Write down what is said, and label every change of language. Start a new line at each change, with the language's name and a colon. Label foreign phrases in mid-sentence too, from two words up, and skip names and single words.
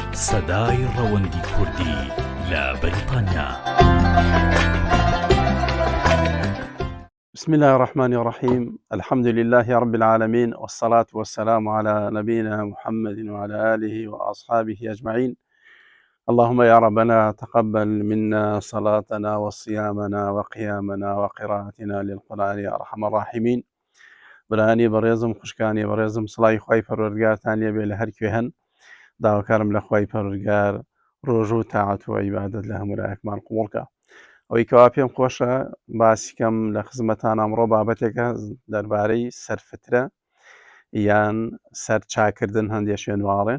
Central Kurdish: سەدای ڕەوەندی کوردی لە بەریتانیا.
Arabic: بسم الله الرحمن الرحيم. الحمد لله رب العالمين، والصلاة والسلام على نبينا محمد وعلى آله وأصحابه أجمعين. اللهم يا ربنا تقبل منا صلاتنا وصيامنا وقيامنا وقراءتنا للقرآن يا أرحم الراحمين.
Central Kurdish: براني بريزم خوشكاني بريزم صلاي خوي پروردگارتان لێبێ لە هەر کوێ هەن. داواکارم لە خوای پەروەردگار ڕۆژ و تاعەت و عیبادەت لە هەموو لایەکمان قبوڵکە. ئەوەی کەوا پێم خۆشە باسیکەم لە خزمەتان ئەمڕۆ بابەتێکە دەربارەی سەرفترە یان سەرچاکردن هەندێک شوێنواڵێن.